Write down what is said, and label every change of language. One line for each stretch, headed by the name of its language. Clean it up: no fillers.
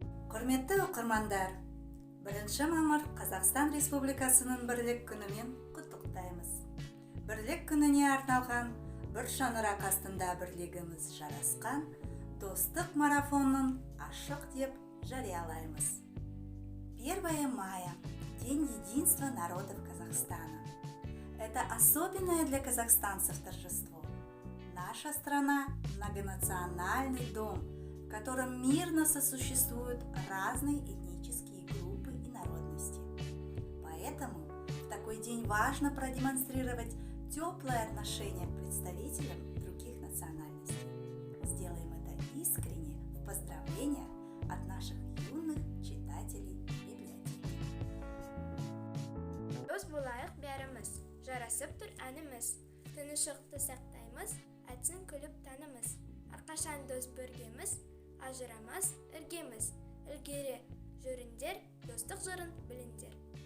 Kazakh: Құрметті оқырмандар, 1 мамыр Қазақстан Республикасының Бірлік күнімен құттықтаймыз. Бірлік күніне арналған бір шаңырақ астында бірлігіміз жарасқан достық марафонын ашық деп жариялаймыз.
Russian: 1 мая – День единства народов Казахстана. Это особенное для казахстанцев торжество. Наша страна – многонациональный дом, в котором мирно сосуществуют разные этнические группы и народности. Поэтому в такой день важно продемонстрировать теплое отношение к представителям других национальностей. Сделаем это искренне в поздравлениях от наших юных читателей библиотеки.
Kazakh: Дос болайық бәріміз, жарасып тұр әніміз, тыныштықты сақтаймыз, әтсін күліп танымыз. Арқашан дос біргеміз, ажырамас іргеміз, ілгері жүріндер, достық жырын біліндер.